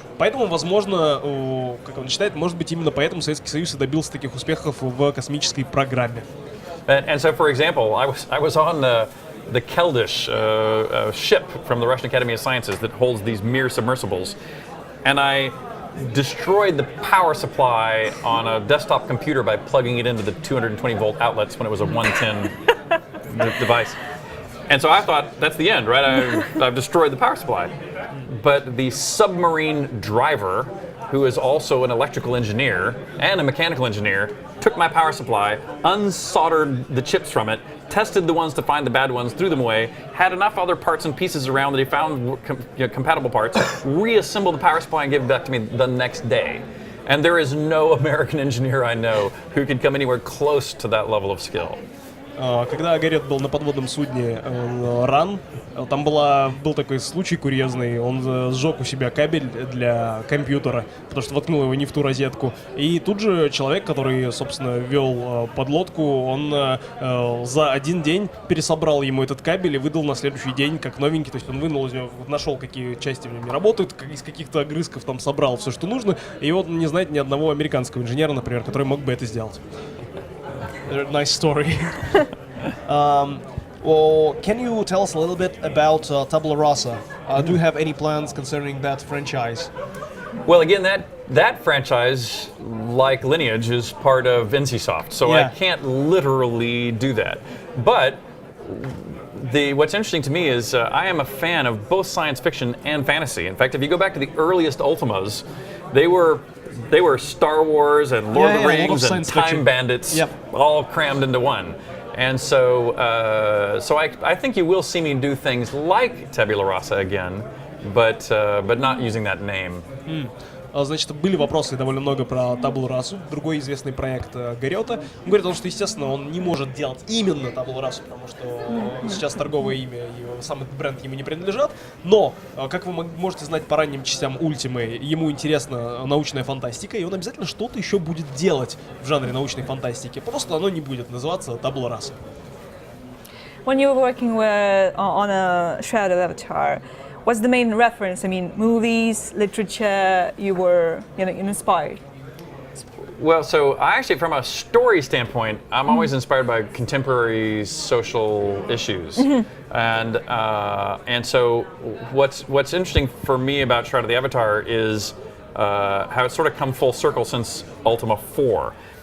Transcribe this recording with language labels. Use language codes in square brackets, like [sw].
[ru] Поэтому, возможно, как он считает, может быть, именно поэтому Советский Союз и добился таких успехов в космической программе. [en] And so, for example, I was on the Keldysh ship from the Russian Academy of Sciences that holds these Mir submersibles, and I destroyed the power supply on a desktop computer by plugging it into the 220 volt outlets when it was a 110 device. And so I thought, that's the end, right? I've destroyed the power supply. But the submarine driver, who is also an electrical engineer and a mechanical engineer, took my power supply, unsoldered the chips from it, tested the ones to find the bad ones, threw them away, had enough other parts and pieces around that he found compatible parts, reassembled the power supply and gave it back to me the next day. And there is no American engineer I know who could come anywhere close to that level of skill. [ru] Когда Гэрриот был на подводном судне «Ран», там был такой случай курьезный, он сжег у себя кабель для компьютера, потому что воткнул его не в ту розетку. И тут же человек, который, собственно, вел подлодку, он за один день пересобрал ему этот кабель и выдал на следующий день как новенький. То есть он вынул из него, нашел, какие части в нем не работают, из каких-то огрызков там собрал все, что нужно. И вот не знает ни одного американского инженера, например, который мог бы это сделать. [en] Nice story. Well, can you tell us a little bit about Tabula Rasa? Do you have any plans concerning that franchise? Well, again, that franchise, like Lineage, is part of NCSoft, so Yeah. I can't literally do that. But what's interesting to me is I am a fan of both science fiction and fantasy. In fact, if you go back to the earliest Ultimas, they were Star Wars and Lord of the Rings and Time Bandits, Yep. all crammed into one. And so I think you will see me do things like Tabula Rasa again, but not using that name. [ru] Значит, были вопросы довольно много про таблу расу, другой известный проект Гэрриота. Он говорит о том, что, естественно, он не может делать именно таблу расу, потому что сейчас торговое имя и сам этот бренд ему не принадлежат. Но, как вы можете знать по ранним частям Ультимы, ему интересна научная фантастика, и он обязательно что-то еще будет делать в жанре научной фантастики. Просто оно не будет называться табла раса. [en] When you were working on a Shroud of Avatar, what's the main reference? I mean, movies, literature, you were inspired? Well, so I actually, from a story standpoint, I'm always inspired by contemporary social issues, and so what's interesting for me about Shroud of the Avatar is how it's sort of come full circle since Ultima 4.